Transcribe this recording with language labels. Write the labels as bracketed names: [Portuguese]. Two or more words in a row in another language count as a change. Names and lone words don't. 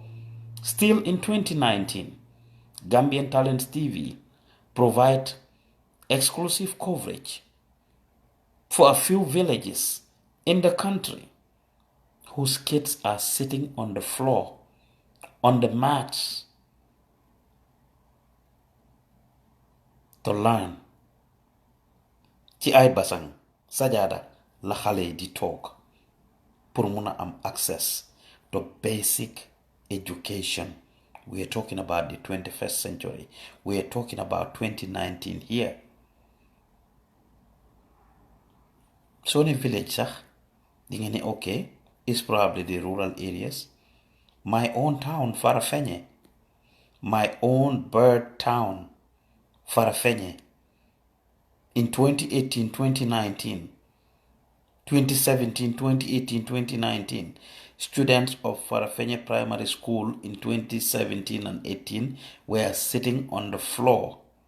[English] Still in 2019, Gambian Talents TV provide exclusive coverage for a few villages in the country whose kids are sitting on the floor, on the mats, to learn. [Wolof] Ci ay basang sajada la xale di toog pour mun a am [English] access to basic education. We are talking about the 21st century. We are talking about 2019 here. So in a village [Wolof] sax di nga ne [English] okay, it's probably the rural areas. My own town, Farafenye, my own bird town, Farafenye, in 2018, 2019, 2017, 2018, 2019, students of Farafenye Primary School in 2017 and 18 were sitting on the floor.